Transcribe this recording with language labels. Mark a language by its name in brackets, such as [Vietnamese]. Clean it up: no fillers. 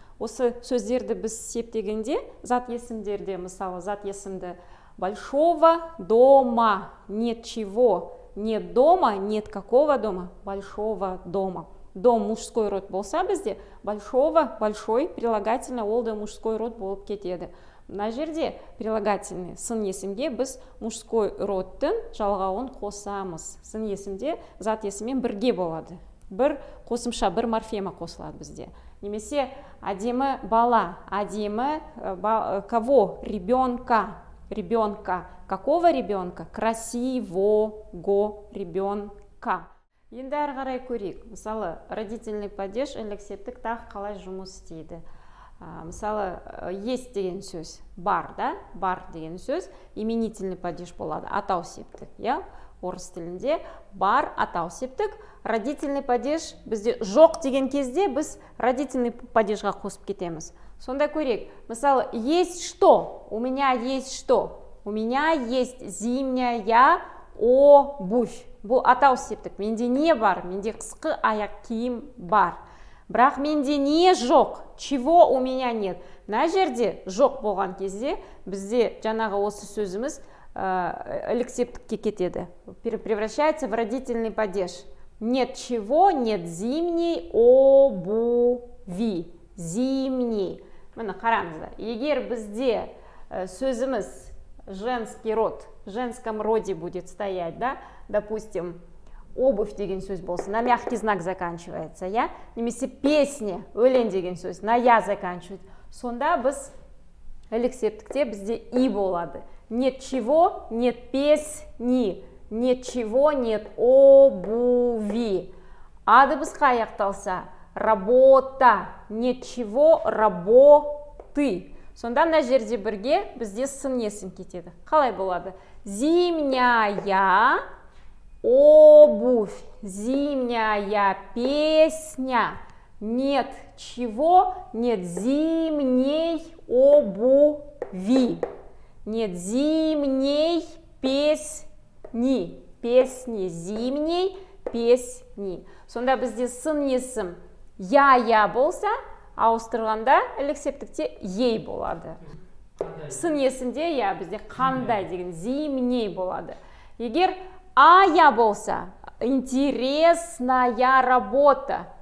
[Kazakh] Осы сөздерді біз септегенде, зат есімдерде, мысалы, зат есімді [Russian] большого дома, нет чего, нет дома, нет какого дома, большого дома. [Kazakh] Дом мужской род болса бізде, [Russian] большого, большой, [Kazakh] прилагательный, ол да мужской род болып кетеді. Мына жерде прилагательный сын есімге біз мужской родтың жалғауын қосамыз. Сын есімде зат есіммен бірге болады. Бір қосымша, бір морфема қосылады бізде. Немесе әдемі бала, әдемі кого? [Russian] Ребенка. Ребенка. Какого ребенка? Красивого ребенка. [Kazakh] Енді әрі қарай көрейік. Мысалы, родительный падеж, ілік септік тағы қалай жұмыс істейді. Мысалы, есть деген сөз бар, бар деген сөз именительный падеж болады, атау септік. Орыс тілінде бар, атау септік. Родительный падеж бізде жоқ деген кезде біз родительный падежға қосып кетеміз. [Russian] Сонда көрейік. Мысалы, есть что? У меня есть что? У меня есть зимняя обувь. [Kazakh] Бұл атау септік. Менде не бар? Менде қысқы аяқ киім бар. Бірақ менде не жоқ? [Russian] Чего у меня нет? [Kazakh] Мына жерде жоқ болған кезде бізде жаңағы осы сөзіміз ілік септікке кетеді. [Russian] Превращается в родительный падеж. Нет чего, нет зимней обуви. Зимней. [Kazakh] Міне қараңыздар. Егер бізде сөзіміз [Russian] женский род, в женском роде будет стоять, допустим, обувь [Kazakh] деген сөз болсын, [Russian] на мягкий знак заканчивается, [Kazakh] немесе [Russian] песня, [Kazakh] өлең деген сөз, [Russian] на я заканчивается. [Kazakh] Сонда біз ілік септікте бізде и болады. [Russian] Нет чего, нет песни, нет чего, нет обуви. [Kazakh] А дыбысқа аяқталса, [Russian] работа, нет чего, работы. [Kazakh] Сонда мына жерде бірге бізде сын есім кетеді. Қалай болады? [Russian] Зимняя обувь, зимняя песня. Нет чего, нет зимней обуви. Нет зимней песни. Песни зимней песни. [Kazakh] Сонда бізде сын есім я болса, ауыстырғанда ілік септікте ей болады. Сын есімде бізде қандай деген зимней болады. Егер ая болса, [Russian] интересная работа.